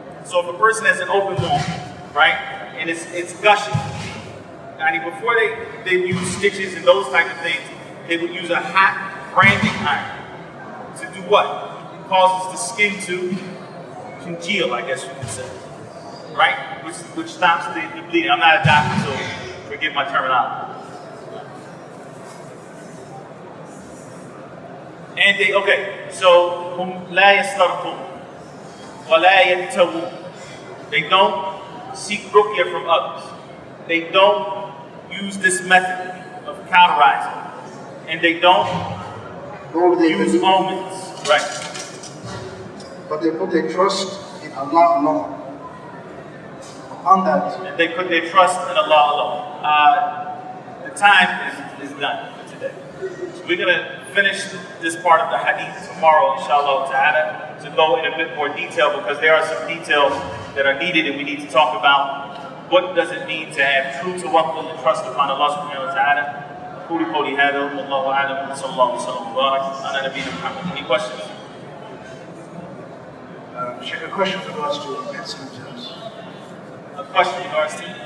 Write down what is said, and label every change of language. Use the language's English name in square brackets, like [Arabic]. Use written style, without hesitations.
[English] So if a person has an open wound, right, and it's gushing, before they use stitches and those type of things, they would use a hot branding iron to do what? It causes the skin to congeal, I guess you could say, right? Which stops the bleeding. I'm not a doctor, so forgive my terminology. And so [Arabic] لا يسترقون ولا يكتوون. [English] They don't seek ruqya from others. They don't use this method of cauterizing. And they don't use omens. Right. But they put their trust in Allah alone. On that. And they put their trust in Allah alone. The time is done for today. So we're going to finish this part of the hadith tomorrow, inshallah ta'ala, to go in a bit more detail, because there are some details that are needed and we need to talk about. What does it mean to have true tawakkul and trust upon Allah subhanahu wa ta'ala? [Arabic] أقول قولي هذا والله أعلم وصلى الله وسلم وبارك على نبينا محمد. [English] Any questions? Sheikh, a question with regards to penicillin jabs. A question in regards to